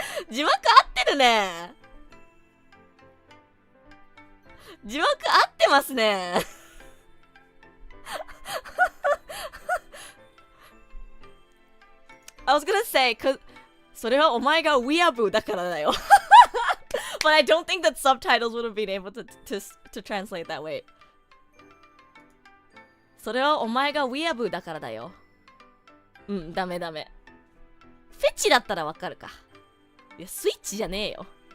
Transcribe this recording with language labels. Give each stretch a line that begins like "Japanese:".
Japanese: 字幕合ってるね。字幕合ってますね。
English: I was gonna say,
Japanese: それはお前がウィアブだからだよ。
English: But I don't think that subtitles would have been able to translate that way.
Japanese: それはお前がウィアブだからだよ。うん、ダメ。フェチだったらわかるか。いや、スイッチじゃねえよ。